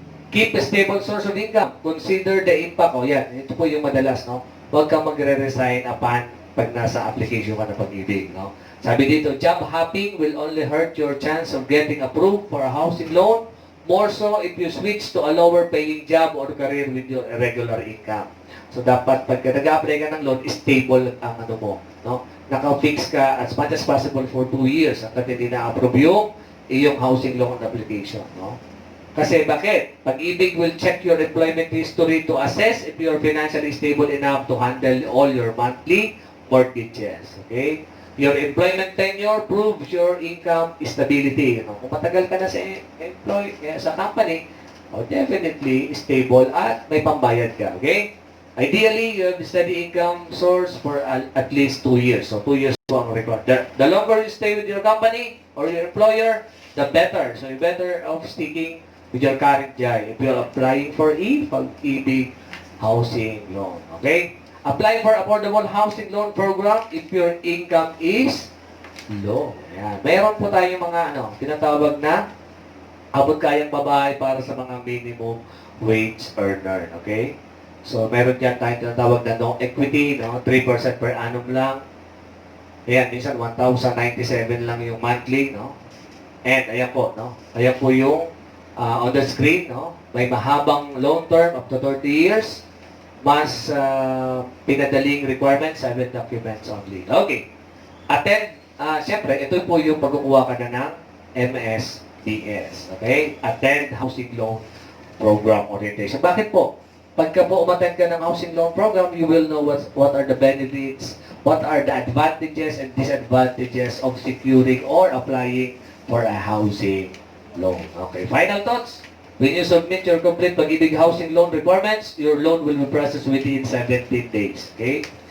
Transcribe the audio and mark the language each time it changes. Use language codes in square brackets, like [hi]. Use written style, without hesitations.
[en] Keep a stable source of income. Consider the impact. [tl] O yan, ito po yung madalas, no? Huwag kang magre-resign upon pag nasa application ka ng pag-ibig, no? [en] Sabi dito, job hopping will only hurt your chance of getting approved for a housing loan, more so if you switch to a lower paying job or career with your irregular income. [tl] So dapat pagka nag-apply ka ng loan, stable ang ano mo, no? Naka-fix ka as much as possible for 2 years hanggat hindi na-approve yung iyong housing loan application, no? Kasi bakit? [en] Pag-ibig will check your employment history to assess if you're financially stable enough to handle all your monthly mortgages. Okay? Your employment tenure proves your income stability. You know, [tl] kung matagal ka na sa company, definitely stable at may pambayad ka. Okay? [en] Ideally, you have steady income source for at least 2 years. So 2 years po ang record. The longer you stay with your company or your employer, the better. So you're better off sticking with your current job if you're applying for pag-ibig housing loan. Okay? Apply for affordable housing loan program if your income is low. [tl] Ayan. Mayroon po tayong mga tinatawag na abot kayang babae para sa mga minimum wage earner. Okay? So, meron dyan tayong tinatawag na no equity, no? 3% per annum lang. Ayan, minsan 1,097 lang yung monthly, no? And ayan po, no? Ayan po yung [en] on the screen, [tl] no? May mahabang loan term [en] up to 30 years. [tl] Mas pinadaling requirement, 7 documents only. Okay. Attend, siyempre, ito po yung pagkukuha ka na ng MSDS. [en] Okay? Attend Housing Loan Program Orientation. [tl] Bakit po? Pagka po umattend ka ng [en] Housing Loan Program, you will know what are the benefits, what are the advantages and disadvantages of securing or applying for a housing loan. Okay. Final thoughts? When you submit your complete pag-ibig housing loan requirements, your loan will be processed within 17 days. Okay?